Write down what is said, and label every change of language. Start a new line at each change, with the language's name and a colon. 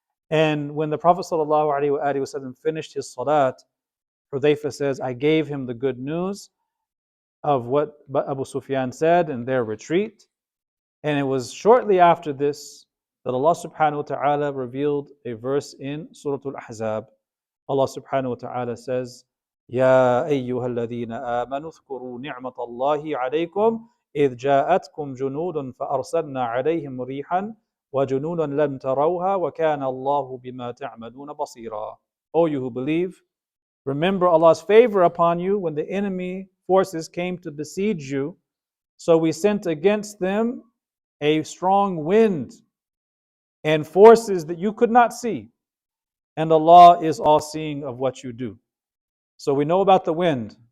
English: And when the Prophet ﷺ finished his salat, Hudayfa says, I gave him the good news of what Abu Sufyan said in their retreat. And it was shortly after this that Allah subhanahu wa ta'ala revealed a verse in Surah Al-Ahzab. Allah subhanahu wa ta'ala says,
Arabic: يا أيها الذين آمنوا اذكروا نعمة الله عليكم إذ جاءتكم جنود فأرسلنا عليهم ريحا وجنودا لم تروها وكان الله بما تعملون بصيرا.
English: O you who believe, remember Allah's favor upon you when the enemy forces came to besiege you. So we sent against them a strong wind and forces that you could not see. And Allah is all-seeing of what you do. So we know about the wind.